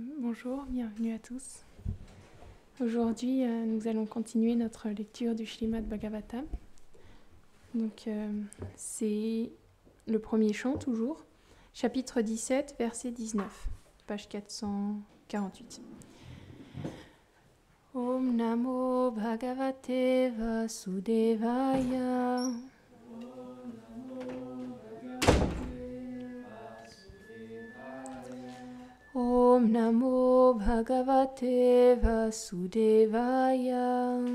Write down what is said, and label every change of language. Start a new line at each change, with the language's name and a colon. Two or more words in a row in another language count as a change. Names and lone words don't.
French: Bonjour, bienvenue à tous. Aujourd'hui, nous allons continuer notre lecture du Śrīmad Bhagavatam. Donc, c'est le premier chant toujours, chapitre 17, verset 19, page 448.
Sanskrit: ॐ नमो भगवते वासुदेवाय. ॐ नमो भगवते वासुदेवाय.